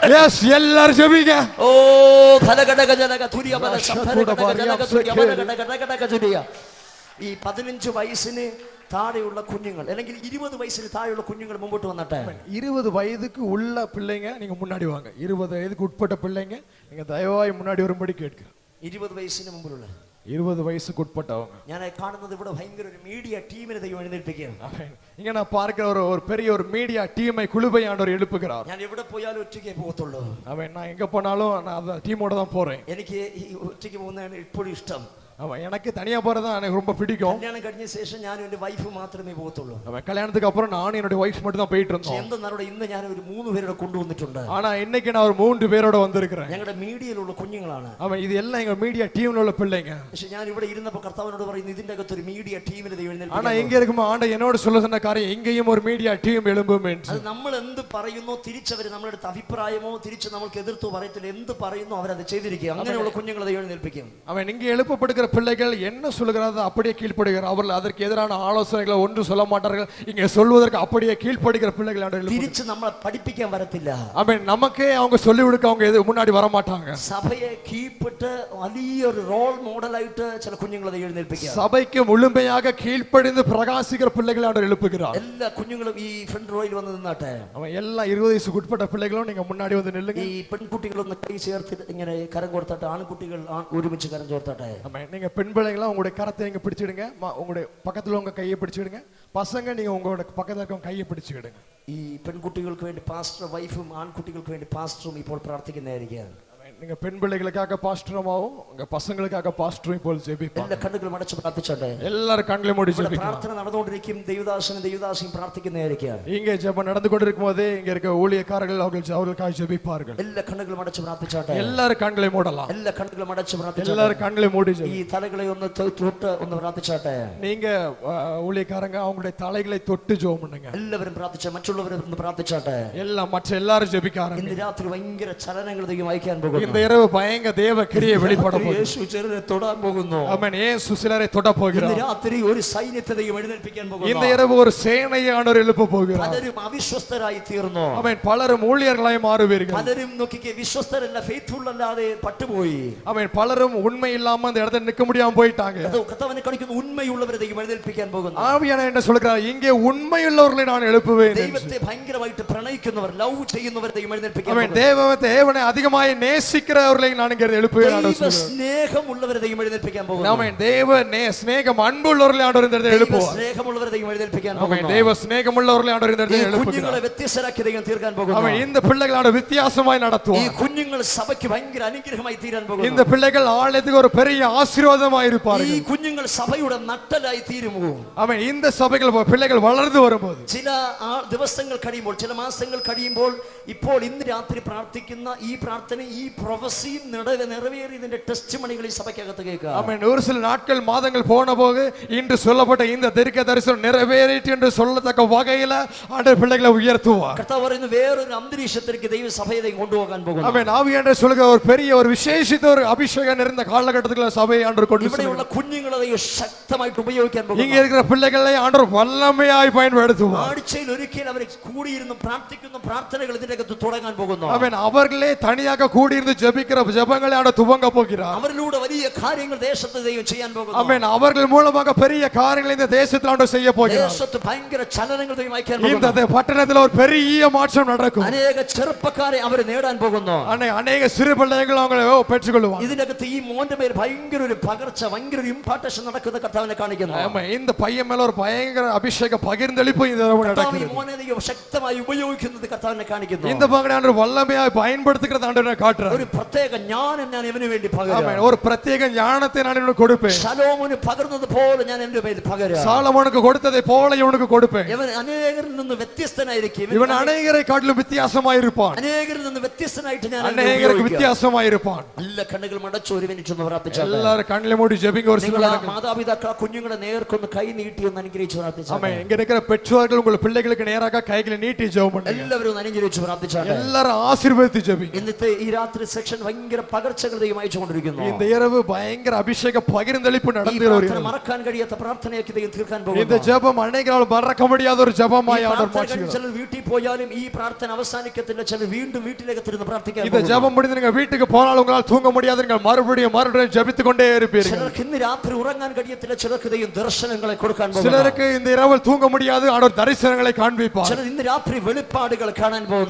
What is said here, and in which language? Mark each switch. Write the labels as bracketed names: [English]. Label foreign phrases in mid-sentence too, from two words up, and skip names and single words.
[Tamil] எஸ் எல்லாரும் ஜெபிங்க. ഓ ഘടഘടക ജനക തുരിയ ബല ശംഭരഘടക ജനക തുരിയ ബലഘടഘടക തുരിയ. [Malayalam] ഈ 15 വയസ്സിന് താഴെയുള്ള കുഞ്ഞുങ്ങൾ അല്ലെങ്കിൽ 20 വയസ്സിന് താഴെയുള്ള കുഞ്ഞുങ്ങൾ മുമ്പോട്ട് വന്നട്ടെ. [Tamil] 20 വയதுக்கு உள்ள பிள்ளைங்க நீங்க முன்னாடி வாங்க. 20 வயதுக்கு உட்பட்ட பிள்ளைங்க நீங்க தயவாய் முன்னாடி வரும்படி கேட்கிறேன். [Malayalam] 20 വയസ്സിന് മുമ്പിലുള്ള [Tamil] 20 வயசுக்கு உட்பட்டவங்க. [Malayalam] ഞാൻ കാണുന്നത് ഇവിടെ ഭയങ്കര ഒരു [English] media team [Malayalam] ദൈവം എഴുന്നേൽപ്പിക്കുകയാണ്. [Tamil] இங்க நான் பார்க்கிற ஒரு பெரிய ஒரு [English] media team [Tamil] குழுவை ஆண்டவர் எழுப்புகிறார். [Malayalam] ഞാൻ എവിടെ പോയാലും ഒറ്റയ്ക്കേ പോകത്തുള്ളൂ. [Tamil] நான் எங்க போனாலும் நான் அந்த டீமோட தான் போறேன். [Malayalam] എനിക്ക് ഈ ഒറ്റയ്ക്ക് പോകുന്നതാണ് ഇപ്പോഴും ഇഷ്ടം. [Tamil] எனக்கு தனியா போறதா எனக்கு ரொம்ப பிடிக்கும். [Malayalam] കല്യാണം കഴിഞ്ഞ ശേഷം ഞാനും എന്റെ വൈഫ് മാത്രമേ പോകത്തുള്ളൂ. [Tamil] கல்யாணத்துக்கு அப்புறம் நானும் என்னோட வைஃப் மட்டும் தான் போயிட்டு இருந்தோம். [Malayalam] എന്തെന്നാണ് ഇന്ന് ഞാൻ ഒരു 3 പേരെ കൊണ്ടുവന്നിട്ടുണ്ട്. [Tamil] ஆனா இன்னைக்கு நான் ஒரு 3 പേരോட வந்திருக்கிறேன். [Malayalam] ഞങ്ങളുടെ മീഡിയയിലുള്ള കുഞ്ഞുങ്ങളാണ്. [Tamil] இது എല്ലാം எங்க [English] media team [Tamil] உள்ள பிள்ளைங்க. [Malayalam] പക്ഷേ ഞാൻ ഇവിടെ ഇരുന്നപ്പോൾ കർത്താവിനോട് പറയുന്നു ഇതിന്റെ അകത്ത് ഒരു [English] media team [Malayalam] ദൈവം എഴുന്നേൽപ്പിക്കണം. [Tamil] ஆனா இங்க இருக்கும்போது ஆண்டவர் என்னோட சொல்ல சொன்ன காரியம் இங்கேயும் ஒரு [English] media team [Tamil] எழும்பும் என்று. [Malayalam] അത് നമ്മൾ എന്ത് പറയുന്നോ തിരിച്ചവർ നമ്മുടെ അടുത്ത് അഭിപ്രായമോ തിരിച്ച് നമുക്ക് എതിർത്തോ പറയത്തില്ല. എന്ത് പറയുന്നോ അവരത് ചെയ്തിരിക്കുക. അങ്ങനെയുള്ള കുഞ്ഞുങ്ങളെ ദൈവം എഴുന്നേൽപ്പിക്കും. [Tamil] அவன் இங்க எழுப்பப்படுகிற பிள்ளைகள் என்ன சொல்லுகிறாரோ அப்படியே கீழ்ப்படுகிறார். அவர்கள் அதற்கு எதிரான ஆலோசனைகளை ஒன்று சொல்ல மாட்டார்கள். இங்க சொல்வதற்கு அப்படியே கீழ்ப்படுகிற பிள்ளைகள் [Malayalam] തിരിച്ച് നമ്മളെ പഠിപ്പിക്കാൻ വരത്തില്ല. [Tamil] ஆமென். நமக்கே அவங்க சொல்லி கொடுக்க அவங்க முன்னாடி வர மாட்டாங்க. [Malayalam] സഭയെ കീഴ്പ്പെട്ട് വലിയൊരു [English] role model [Malayalam] ചില കുഞ്ഞുങ്ങളെ എഴുന്നേൽപ്പിക്കുക. [Tamil] சபைக்கு முழுமையாக கீழ்ப்படிந்து பிரகாசிக்கிற பிள்ளைகளை அவர் எழுப்புகிறார். [Malayalam] എല്ലാ കുഞ്ഞുങ്ങളും ഈ [English] front row [Malayalam] വന്ന് നിന്നാട്ടെ. [Tamil] அவன் எல்லா 20 வயசுக்கு உட்பட்ட பிள்ளைகளும் நீங்க முன்னாடி வந்து நில்லுங்க. [Malayalam] ഈ പെൺകുട്ടികളൊന്ന് കൈ ചേർത്ത് ഇങ്ങനെ കരം കൊടുത്താട്ടെ. ആൺകുട്ടികൾ ഒരുമിച്ച് കരം ചോർത്താട്ടെ. [Tamil] ஆமென். நீங்க பெண் பிள்ளைகளா உங்களுடைய கரத்தை நீங்க பிடிச்சிடுங்க. உங்களுடைய பக்கத்துல உங்க கையை பிடிச்சிடுங்க. பசங்க நீங்க உங்களோட பக்கத்துல இருக்க கையை பிடிச்சிடுங்க. [Malayalam] ഈ പെൺകുട്ടികൾക്ക് വേണ്ടി [English] pastor wife [Malayalam] ആൺകുട്ടികൾക്ക് വേണ്ടി പാസ്റ്ററും ഇപ്പോൾ പ്രാർത്ഥിക്കുന്നതായിരിക്കും. [Tamil] நீங்க பெண் பிள்ளைகளுக்காக பாஸ்டரமாவும் உங்க பசங்களுக்காக பாஸ்டரும் ഇപ്പോൾ ஜெபிப்பாங்க. [Malayalam] എല്ലാ കണ്ണുകളും അടച്ച് പ്രാർത്ഥിച്ചോട്ടെ. [Tamil] எல்லாரும் கண்களை மூடி ஜெபிக்கலாம். [Malayalam] പ്രാർത്ഥന നടന്നുകൊണ്ടിരിക്കും. ദൈവദാസനും ദൈവദാസിയും പ്രാർത്ഥിക്കുന്നതായിരിക്കും. [Tamil] இங்கே ஜெபம் நடந்து கொண்டிருக்கும் போதே இங்க இருக்க ஊழியக்காரர்கள் அவர்களுக்காக ஜெபிப்பார்கள். [Malayalam] എല്ലാ കണ്ണുകളും അടച്ച് പ്രാർത്ഥിച്ചോട്ടെ. [Tamil] எல்லாரும் கண்களை மூடலாம். [Malayalam] എല്ലാ കണ്ണുകളും അടച്ച് പ്രാർത്ഥിച്ചോട്ടെ. [Tamil] எல்லாரும் கண்களை மூடி [Malayalam] ഈ തലകളെ ഒന്ന് തൊട്ട് ഒന്ന് പ്രാർത്ഥിച്ചോട്ടെ. [Tamil] நீங்க ஊழியக்காரங்க அவங்களுடைய தலைகளை தொட்டு ஜெபம் பண்ணுங்க. [Malayalam] എല്ലാവരും പ്രാർത്ഥിച്ചോ. മറ്റുള്ളവരും ഒന്ന് പ്രാർത്ഥിച്ചോട്ടെ. [Tamil] மற்ற எல்லாரும் ஜெபிக்காரங்க. [Malayalam] ഇന്ന് രാത്രി ഭയങ്കര ചലനങ്ങൾ ദൈവം അയക്കാൻ പോകുന്നു. [Tamil] இந்த இரவு பயங்கர தேவ கிரியை வெளிப்பட போகுது. [Malayalam] യേശു ചിലരെ തൊടാൻ പോകുന്നു. [Tamil] ஆமென். இயேசு சிலரை தொட போகிறார். [Malayalam] ഇന്ന് രാത്രി ഒരു സൈന്യത്തെ ദൈവം എഴുന്നേൽപ്പിക്കാൻ പോകുന്നു. [Tamil] இந்த இரவு ஒரு சேனையை ஆண்டவர் எழுப்ப போகிறார். [Malayalam] പലരും അവിശ്വസ്തരായി തീർന്നു. [Tamil] ஆமென். பலரும் ஊழியர்களாய் மாறுவீர்கள். [Malayalam] പലരും നോക്കിക്കേ വിശ്വസ്തരല്ല, ഫെയ്ത്ത്ഫുൾ അല്ലാതെ പട്ടുപോയി. [Tamil] ஆமென். பலரும் உண்மை இல்லாம அந்த இடத்துல நிக்க முடியாம போயிட்டாங்க. [Malayalam] അത് കർത്താവിനെ കാണിക്കുന്ന ഉണ്മയുള്ളവരെ ദൈവം എഴുന്നേൽപ്പിക്കാൻ പോകുന്നു. [Tamil] ஆவியானவர் என்ன சொல்றார்? இங்கே உண்மையுள்ளவர்களை நான் எழுப்புவேன். [Malayalam] ദൈവത്തെ ഭയങ്കരമായിട്ട് പ്രണയിക്കുന്നവർ, ലവ് ചെയ്യുന്നവർ ദൈവം എഴുന്നേൽപ്പിക്കാൻ [Tamil] ஆமென். [Malayalam] പോകുന്നു. [Tamil] தேவனை அதிகமாய் நேசி நேசிக்கிறவர்களை நான் இங்கே எழுப்புவேன் [Malayalam] ദൈവ [Tamil] ஆண்டவர் சொல்றார். [Malayalam] സ്നേഹമുള്ളവരെ ദൈവം എഴുന്നേൽപ്പിക്കാൻ പോകുന്നു. [Tamil] ஆமென். தேவ ஸ்நேகம் அன்புள்ளவர்களை ஆண்டவர் இந்த இடத்தில் [Malayalam] ദൈവ [Tamil] எழுப்புவார். [Malayalam] സ്നേഹമുള്ളവരെ ദൈവം എഴുന്നേൽപ്പിക്കാൻ [Tamil] ஆமென். [Malayalam] പോകുന്നു. [Tamil] தேவ ஸ்நேகமுள்ளவர்களை ஆண்டவர் இந்த [Malayalam] ഈ [Tamil] இடத்தில் எழுப்புகிறார். [Malayalam] കുഞ്ഞുങ്ങളെ വ്യത്യസ്തരാക്കി ദൈവം തീർക്കാൻ പോകുന്നു. [Tamil] ஆமென். இந்த பிள்ளைகளை வித்தியாசமாய் [Malayalam] ഈ [Tamil] நடத்துவார். [Malayalam] കുഞ്ഞുങ്ങൾ സഭയ്ക്ക് ഭയങ്കര അനുഗ്രഹമായി തീരാൻ [Tamil] இந்த [Malayalam] പോകുന്നു. [Tamil] பிள்ளைகள் ஆலயத்துக்கு ஒரு பெரிய ஆசீர்வாதமாய் [Malayalam] ഈ [Tamil] இருப்பார்கள். [Malayalam] കുഞ്ഞുങ്ങൾ സഭയുടെ നട്ടലായി തീരുമോ? [Tamil] ஆமென். இந்த சபைகள் பிள்ளைகள் வளர்ந்து வரும்போது [Malayalam] ചില ദിവസങ്ങൾ കഴിയുമ്പോൾ, ചില മാസങ്ങൾ കഴിയുമ്പോൾ, ഇപ്പോൾ ഇന്ന് രാത്രി പ്രാർത്ഥിക്കുന്ന ഈ പ്രാർത്ഥന, ഈ പ്രൊഫസിയും നിറവേറിയതിന്റെ ടെസ്റ്റ് മണികൾ ഈ സഭയ്ക്കകത്ത് കേൾക്കുക. [Tamil] ஆமென். ஒரு சில நாட்கள் மாதங்கள் போன போது இன்று சொல்லப்பட்ட இந்த தீர்க்க தரிசனம் நிறைவேறிட்டு என்று சொல்லத்தக்க வகையில ஆண்டவர் பிள்ளைகளை உயர்த்துவார். [Malayalam] കർത്താവ് പറയുന്നു, വേറൊരു അന്തരീക്ഷത്തിലേക്ക് ദൈവസഭയെ കൊണ്ടുപോകാൻ പോകുന്നു. [Tamil] ஆமென். ஆவியானவர் சொல்லுகிற ஒரு பெரிய ஒரு விசேஷித்த ஒரு அபிஷேகம் நிறைந்த காலகட்டத்துக்குள்ள சபையை ஆண்டவர் கொண்டு [Malayalam] ഇവിടെയുള്ള കുഞ്ഞുങ്ങളെ ദൈവം ശക്തമായിട്ട് ഉപയോഗിക്കാൻ [Tamil] இங்க [Malayalam] പോകുന്നു. [Tamil] இருக்கிற பிள்ளைகளை ஆண்டவர் வல்லமையாய் பயன்படுத்துவார். [Malayalam] ആഴ്ചയിൽ ഒരിക്കൽ അവർ കൂടിയിരുന്ന് പ്രാർത്ഥിക്കുന്ന പ്രാർത്ഥനകൾ ഇതിന്റെ അകത്ത് തുടങ്ങാൻ പോകുന്നു. [Tamil] ஆமென். அவர்களே தனியாக கூடியிருந்து ஜெபிக்கிற ஜெபங்களை ஆண்டவர் துவங்க போகிறார். [Malayalam] അവരിലൂടെ വലിയ കാര്യങ്ങൾ ദേശത്ത് ദൈവം ചെയ്യാൻ പോകുന്നു. [Tamil] ஆமென். அவர்கள் மூலமாக பெரிய காரியங்களை இந்த தேசத்தில் ஆண்டவர் செய்ய போகிறார். [Malayalam] ദേശത്ത് ഭയങ്കര ചലനങ്ങൾ ദൈവം അയക്കാൻ [Tamil] இந்த [Malayalam] പോകുന്നു. [Tamil] பட்டணத்தில் ஒரு பெரிய மாற்றம் நடக்கும். [Malayalam] അനേക ചെറുപ്പക്കാരെ അവർ നേടാൻ പോകുന്നു. [Tamil] அநேக சிறு பிள்ளைகள் அவங்களை பெற்றுக்கொள்வார். [Malayalam] ഇതിനകത്ത് ഈ മോന്റെ മേൽ ഭയങ്കര ഒരു പകർച്ച, ഭയങ്കര ഒരു ഇംപാർട്ടേഷൻ നടക്കുന്ന കർത്താവിനെ കാണിക്കുന്നു. [Tamil] ஆமா, இந்த பையன் மேல ஒரு பயங்கர அபிஷேக பகிர்ந்தளிப்பு இந்த இரவு [Malayalam] കർത്താവ് ഈ [Tamil] நடக்கிறது. [Malayalam] മോനെ ദൈവം ശക്തമായി ഉപയോഗിക്കുന്നത് കർത്താവിനെ കാണിക്കുന്നു. [Tamil] இந்த மகனை ஆண்டவர் வல்லமையாய் பயன்படுத்துகிறது ஆண்டவரை காட்டுறார். [Malayalam] ഒരു പ്രത്യേക ജ്ഞാനം ഞാൻ ഇവന് വേണ്ടി [Tamil] ஆமென். [Malayalam] പകരാം. [Tamil] ஒரு பிரத்யேக ஞானத்தை நான் இவனுக்கு கொடுப்பேன். [Malayalam] ശലോമോന് പകർന്നത് പോലെ ഞാൻ എന്റെ മേൽ പകരാം. [Tamil] சாலமோனுக்கு கொடுத்ததை போல இவனுக்கு கொடுப்பேன். [Malayalam] ഇവൻ അനേകരിൽ നിന്ന് വ്യത്യസ്തനായിരിക്കും. [Tamil] இவன் அநேகரை காட்டிலும் வித்தியாசமாய் இருப்பான். [Malayalam] അനേകരിൽ നിന്ന് വ്യത്യസ്തനായിട്ട് ഞാൻ [Tamil] அநேகருக்கு வித்தியாசமாய் இருப்பான். [Malayalam] എല്ലാ കണ്ണുകൾ മടച്ചു ഒരു മിനിറ്റ് ഒന്ന് പ്രാർത്ഥിച്ചാൽ. [Tamil] எல்லாரும் கண்ணில மூடி ஜெபிங்க. ஒரு சில [Malayalam] നിങ്ങൾ [Tamil] நேரங்கள். [Malayalam] മാതാപിതാക്കൾ കുഞ്ഞുങ്ങളെ നേർക്കൊന്ന് കൈ നീട്ടി ഒന്ന് അനുഗ്രഹിച്ച് പ്രാർത്ഥിച്ചാൽ. [Tamil] ஆமென். இங்க இருக்கிற பெற்றோர்கள் உங்கள் பிள்ளைகளுக்கு நேராக கைகளை நீட்டி ஜெபம் பண்ணுங்க. [Malayalam] എല്ലാവരും ഒന്ന് അനുഗ്രഹിച്ച് പ്രാർത്ഥിച്ചാൽ. [Tamil] எல்லாரும் ஆசீர்வதித்து ஜெபிங்க. [Malayalam] ഇന്നത്തെ ഈ രാത്രി സെക്ഷൻ ഭയങ്കര പകർച്ചകൾ ദൈവം അയച്ചുകൊണ്ടിരിക്കുന്നു. [Tamil] இந்த இரவு பயங்கர அபிஷேக பகிர்ந்தளிப்பு [Malayalam] ഈ [Tamil] நடந்துகிற ஒரு [Malayalam] പ്രാർത്ഥന [Tamil] இரவு. [Malayalam] മറക്കാൻ കഴിയാത്ത പ്രാർത്ഥനയാക്കി ദൈവം തീർക്കാൻ [Tamil] இந்த [Malayalam] പോകുന്നു. [Tamil] ஜெபம் அநேகரால் மறக்க முடியாத ஒரு ஜெபமாய் ஆண்டவர் மாற்றுகிறார். [Malayalam] ചിലർ വീട്ടിൽ പോയാലും ഈ പ്രാർത്ഥന അവസാനിക്കത്തില്ല. ചിലർ വീണ്ടും വീട്ടിലേക്കത്തിരുന്ന് പ്രാർത്ഥിക്കാൻ [Tamil] இந்த [Malayalam] പോകുന്നു. [Tamil] ஜெபம் முடிந்து நீங்க வீட்டுக்கு போனால் உங்களால் தூங்க முடியாது. நீங்கள் மறுபடியும் ஜெபித்துக் கொண்டே இருப்பீர்கள். [Malayalam] ചിലർക്ക് ഇന്ന് രാത്രി ഉറങ്ങാൻ കഴിയത്തില്ല. ചിലർക്ക് ദൈവം ദർശനങ്ങളെ കൊടുക്കാൻ പോകുന്നു. [Tamil] சிலருக்கு இந்த இரவில் தூங்க முடியாது. ஆண்டவர் தரிசனங்களை காண்பிப்பார். [Malayalam] ചിലർ ഇന്ന് രാത്രി വെളിപ്പാടുകൾ കാണാൻ പോകുന്നു.